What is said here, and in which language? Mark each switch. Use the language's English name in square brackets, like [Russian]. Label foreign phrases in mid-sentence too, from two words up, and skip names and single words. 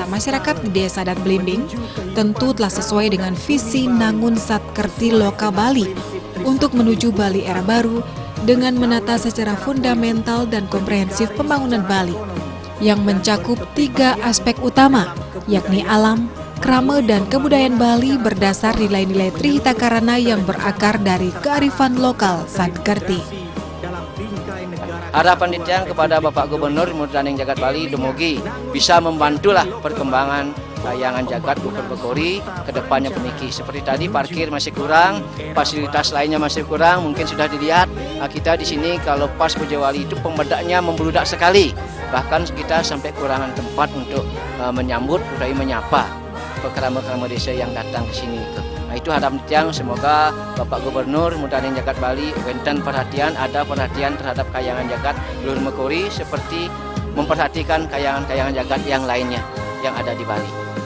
[Indonesian] masyarakat di Desa Adat Blimbing tentu telah sesuai dengan visi Nangun Satkerti Loka Bali untuk menuju Bali era baru dengan menata secara fundamental dan komprehensif pembangunan Bali yang mencakup 3 aspek utama, yakni alam, krama, dan kebudayaan Bali berdasar nilai-nilai Trihitakarana yang berakar dari kearifan lokal Satkerti. Harapan Ditjang kepada Bapak Gubernur Murdaning Jagat Bali dumugi bisa membantulah perkembangan Kayangan Jagat Luhur Mekori ke depannya peniki. Seperti tadi parkir masih kurang, fasilitas lainnya masih kurang, mungkin sudah dilihat. Kita di sini kalau pas Puja Wali itu pembedaknya membludak sekali. Bahkan kita sampai kekurangan tempat untuk menyambut, menyapa kerama-kerama desa yang datang ke sini. Nah, itu harapan Ditjang, semoga Bapak Gubernur Murdaning Jagat Bali wenten perhatian, ada perhatian terhadap Kayangan Jagat Luhur Mekori seperti memperhatikan kayangan-kayangan jagat yang lainnya yang ada di Bali.